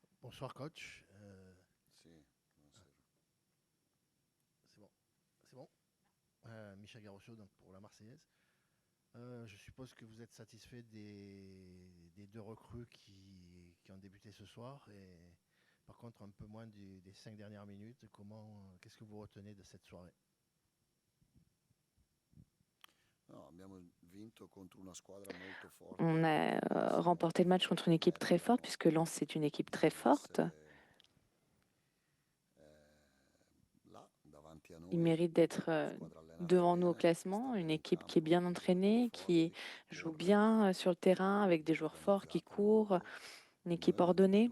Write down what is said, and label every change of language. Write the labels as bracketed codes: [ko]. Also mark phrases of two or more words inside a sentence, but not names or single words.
[fr] Bonsoir coach. [it] Sì, buonasera. [fr] C'est bon. C'est bon. Michel Garocho donc pour la Marseillaise. Je suppose que vous êtes satisfait des deux recrues qui ont débuté ce soir et par contre un peu moins des 5 dernières minutes. Qu'est-ce que vous retenez de cette soirée? [it] No, abbiamo vinto contro una squadra molto forte. [fr] On a remporté le match contre une équipe très forte, puisque Lens c'est une équipe très forte. Ils méritent d'être devant nous au classement, une équipe qui est bien entraînée, qui joue bien sur le terrain, avec des joueurs forts qui courent, une équipe ordonnée.